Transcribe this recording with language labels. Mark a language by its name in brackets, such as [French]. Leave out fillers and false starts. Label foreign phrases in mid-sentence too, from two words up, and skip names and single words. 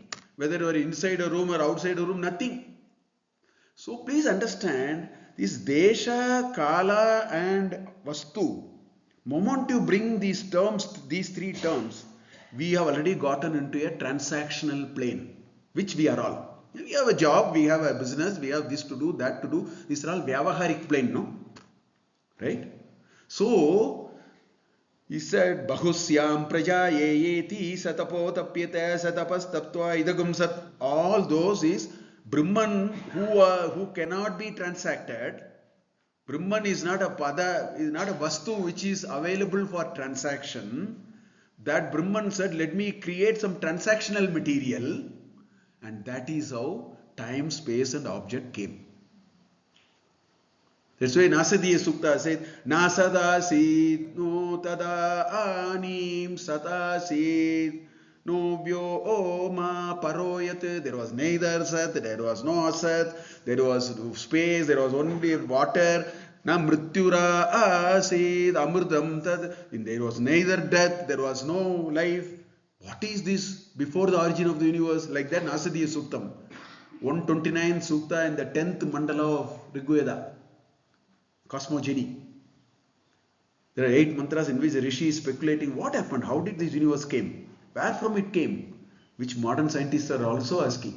[English] Whether you are inside a room or outside a room, nothing. So please understand, this Desha, Kala and Vastu, moment you bring these terms, these three terms, we have already gotten into a transactional plane, which we are all. We have a job, we have a business, we have this to do, that to do. These are all Vyavaharik plane, no? Right? So, he said, [Sanskrit] बहुस्यां प्रजायेति सतपोतप्यत सतपस्तप्त्वा इदगुं सत्. [English] All those is Brahman who cannot be transacted. Brahman is not a pada, is not a vastu which is available for transaction. That Brahman said, let me create some transactional material, and that is how time, space and object came. That's why Nasadiya Sukta said, [Sanskrit] नासदासीत् नो तदा अनीम् सतासीत् नो व्यो ओम परोयत्. [English] There was neither sat, there was no asat, there was space, there was only water. [Sanskrit] न मृत्युर आसीद् अमूर्दम् तद्. [English] There was neither death, there was no life. What is this before the origin of the universe? Like that Nasadiya Suktam. 129 Sukta in the 10th mandala of Rigveda. Cosmogeny. There are 8 mantras in which the Rishi is speculating what happened, how did this universe came, where from it came, which modern scientists are also asking.